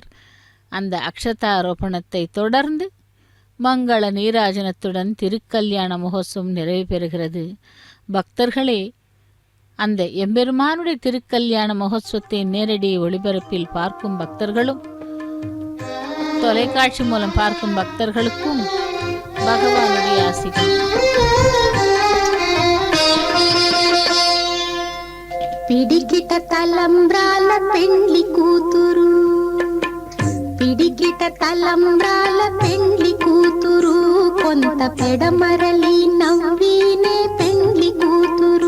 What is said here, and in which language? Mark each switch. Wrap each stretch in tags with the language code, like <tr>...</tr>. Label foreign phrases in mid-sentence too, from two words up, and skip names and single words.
<ta>அந்த அக்ஷதாரோபணத்தை தொடர்ந்து மங்கள நீராஜனத்துடன் திருக்கல்யாண மகோத்சவம் நிறைவு பெறுகிறது. பக்தர்களே, அந்த எம்பெருமானுடைய திருக்கல்யாண மகோத்சவத்தை நேரடி ஒளிபரப்பில் பார்க்கும் பக்தர்களும் தொலைக்காட்சி மூலம் பார்க்கும் பக்தர்களுக்கும் பகவானுடைய ஆசிகள்.</ta> <te>పిడికిట తలంబ్రాల పెండ్లి కూతురు, పిడికిట తలంబ్రాల పెండ్లి కూతురు, కొంత పెడమరలి నవ్వినే పెండ్లి కూతురు.</te>